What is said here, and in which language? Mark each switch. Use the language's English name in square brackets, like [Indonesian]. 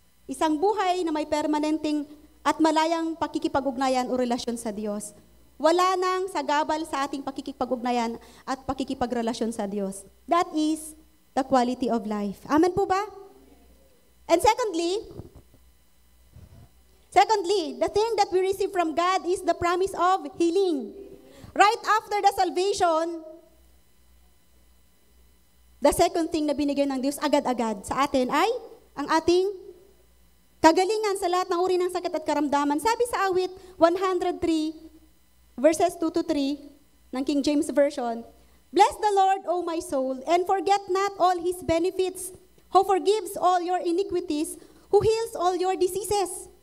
[Filipino] Isang buhay na may permanenteng at malayang pakikipag-ugnayan o relasyon sa Diyos. Wala nang sagabal sa ating pakikipag-ugnayan at pakikipagrelasyon sa Diyos. [English] That is the quality of life. [Filipino] Amen po ba? [English] And secondly, the thing that we receive from God is the promise of healing. Right after the salvation, the second thing [Filipino] na binigay ng Diyos agad-agad sa atin ay ang ating kagalingan sa lahat ng uri ng sakit at karamdaman. Sabi sa awit [English] 103, verses 2-3 ng King James Version, "Bless the Lord, O my soul, and forget not all His benefits, who forgives all your iniquities, who heals all your diseases."